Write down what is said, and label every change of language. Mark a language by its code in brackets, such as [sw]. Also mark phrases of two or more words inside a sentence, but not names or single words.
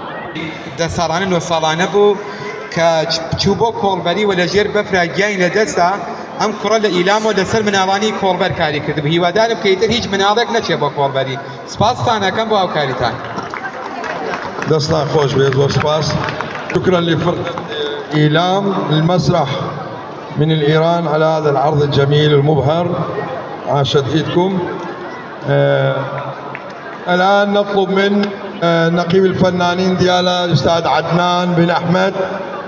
[ckb] دەسەڵانن و ساڵانە بوو کە چوو بۆ کۆڵبەری و لەژێر بەفرا گیانی لەدەستا ئەم کوڕە لە ئیلامەوە لەسەر مناڵانی کۆڵبەر کاری کردبوو. هیوادارم کە ئیتر هیچ مناڵێک نەچێ بۆ کۆڵبەری. سپاستانەکەم بۆ هاوکاریتان. دستان خوش بيت وسباس. [ar] شكرا لفرقة إيلام المسرح من الإيران على هذا العرض الجميل المبهر. عاشت إيدكم. الآن نطلب من نقيب الفنانين ديالا الأستاذ عدنان بن أحمد